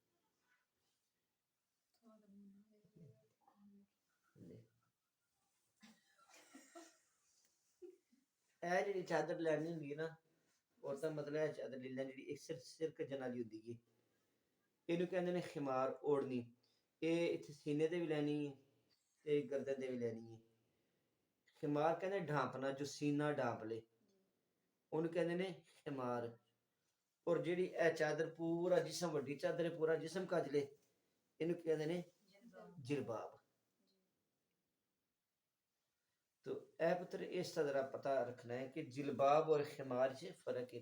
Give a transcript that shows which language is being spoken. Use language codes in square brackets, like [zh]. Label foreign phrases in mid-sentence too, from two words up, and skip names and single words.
[pa] اے جڑی چادر لینی ہوندی ہے نا، اور دا مطلب ہے چادر لے لینی جڑی ایک سر کجن والی ہوندی ہے، اینو کہندے نے خمار اوڑھنی۔ اے اتھے سینے تے بھی لینی ہے تے گردن تے بھی لینی ہے۔ خمار کہندے ڈھانپنا جو سینہ ڈھانپ لے، اونوں کہندے نے خمار۔ اور جیڑی اے چادر پورا جسم، وڈی چادر ہے پورا جسم کج لے، اینو کہندے نے جلباب۔ تو اے پتر اس کا ذرا پتہ رکھنا ہے کہ جلباب اور خمار سے فرق ہے۔